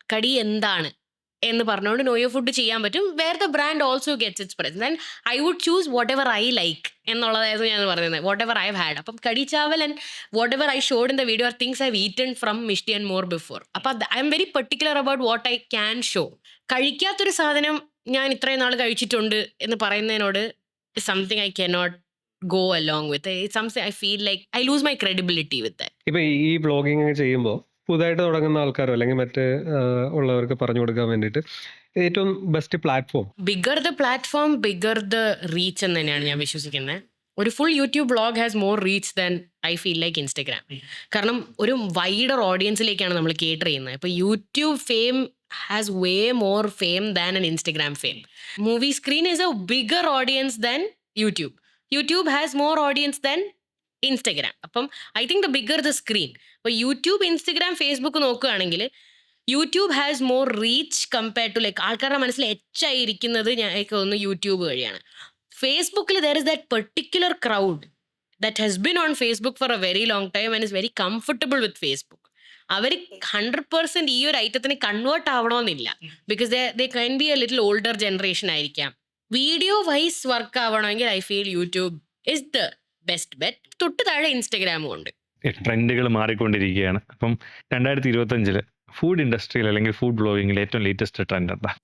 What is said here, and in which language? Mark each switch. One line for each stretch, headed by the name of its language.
Malayalam: കടി എന്താണ് എന്ന് പറഞ്ഞുകൊണ്ട് നോയോ ഫുഡ് ചെയ്യാൻ പറ്റും.
English: where the brand also gets its price and I would choose whatever I like
Malayalam: എന്നുള്ളതായിരുന്നു ഞാൻ പറയുന്നത്.
English: Whatever I have had. Appam kadhi chawal and whatever I showed in the video are things I have eaten from mishti and more before. അപ്പം I'm very particular about what I can show.
Malayalam: കഴിക്കാത്തൊരു സാധനം ഞാൻ ഇത്രയും നാൾ കഴിച്ചിട്ടുണ്ട് എന്ന് പറയുന്നതിനോട്
English: Something I cannot go along with it. It's something I feel like I lose my credibility with that.
Malayalam: ഇപ്പൊ ഈ blogging ചെയ്യുമ്പോൾ പുതുതായിട്ട് തുടങ്ങുന്ന ആൾക്കാരോ അല്ലെങ്കിൽ മറ്റ് ഉള്ളവർക്ക് പറഞ്ഞു കൊടുക്കാൻ വേണ്ടിയിട്ട് ഏറ്റവും best platform?
English: bigger the platform bigger the reach
Malayalam: എന്ന് തന്നെയാണ് ഞാൻ വിശ്വസിക്കുന്നത്.
English: ഒരു full YouTube vlog has more reach than I feel like Instagram.
Malayalam: കാരണം ഒരു വൈഡർ ഓഡിയൻസിലേക്കാണ് നമ്മൾ കേറ്റർ ചെയ്യുന്നത്.
English: ഇപ്പോൾ YouTube fame has way more fame than an Instagram fame. Movie screen is a bigger audience than YouTube. YouTube has more audience than Instagram. അപ്പം I think the bigger the screen.
Malayalam: അപ്പോൾ YouTube, Instagram, Facebook നോക്കുകയാണെങ്കിൽ
English: YouTube has more reach compared to
Malayalam: like ആൾക്കാരുടെ മനസ്സിൽ എച്ചായിരിക്കുന്നത് ഞാൻ തോന്നുന്നു YouTube വഴിയാണ്.
English: ഫേസ്ബുക്കിൽ there is that particular crowd that has been on Facebook for a very long time and is very comfortable with Facebook.
Malayalam: അവർ 100% ഈ ഒരു ഐറ്റത്തിന് convert ആവണമെന്നില്ല.
English: Because they can be a little older generation ആയിരിക്കാം. Video wise work ആവണമെങ്കിൽ I feel YouTube is the best bet.
Malayalam: തൊട്ട് താഴെ ഇൻസ്റ്റഗ്രാമും ഉണ്ട്. ട്രെൻഡുകൾ മാറിക്കൊണ്ടിരിക്കുകയാണ്. അപ്പം 2025 ഫുഡ് ഇൻഡസ്ട്രിയിൽ അല്ലെങ്കിൽ ഫുഡ് ബ്ലോഗിംഗിൽ ഏറ്റവും ലേറ്റസ്റ്റ് ട്രെൻഡ് എന്താ?